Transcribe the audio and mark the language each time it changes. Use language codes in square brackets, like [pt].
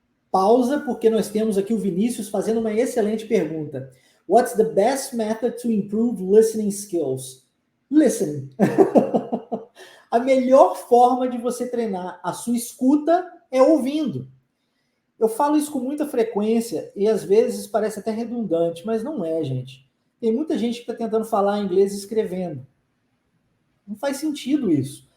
[pt] Pausa, porque nós temos aqui o Vinícius fazendo uma excelente pergunta. [en] What's the best method to improve listening skills? Listening. [pt] A melhor forma de você treinar a sua escuta é ouvindo. Eu falo isso com muita frequência e às vezes parece até redundante, mas não é, gente. Tem muita gente que está tentando falar inglês escrevendo. Não faz sentido isso.